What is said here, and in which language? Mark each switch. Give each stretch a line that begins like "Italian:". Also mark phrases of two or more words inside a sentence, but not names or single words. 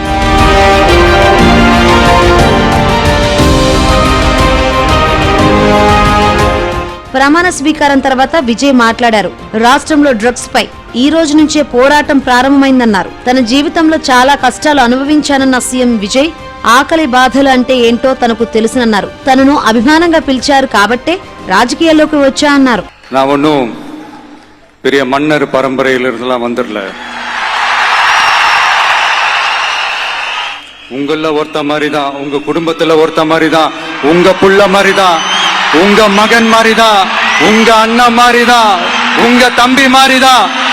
Telugu: ప్రమాణ స్వీకారం తర్వాత విజయ్ మాట్లాడారు. రాష్ట్రంలో డ్రగ్స్ పై ఈ రోజు నుంచే పోరాటం ప్రారంభమైందన్నారు. తన జీవితంలో చాలా కష్టాలు అనుభవించానన్న సీఎం విజయ్ ఆకలి బాధలు అంటే ఏంటో తనకు తెలుసునన్నారు. తనను అభిమానంగా పిలిచారు కాబట్టే రాజకీయాల్లోకి వచ్చా అన్నారు.
Tamil: நான் ஒன்னும் பெரிய மன்னர் பரம்பரையிலிருந்தெல்லாம் வந்துடல. உங்கள ஒருத்த மாதிரிதான், உங்க குடும்பத்துல ஒருத்த மாதிரிதான், உங்க புள்ள மாதிரிதான், உங்க மகன் மாதிரிதான், உங்க அண்ணன் மாதிரிதான், உங்க தம்பி மாதிரிதான்.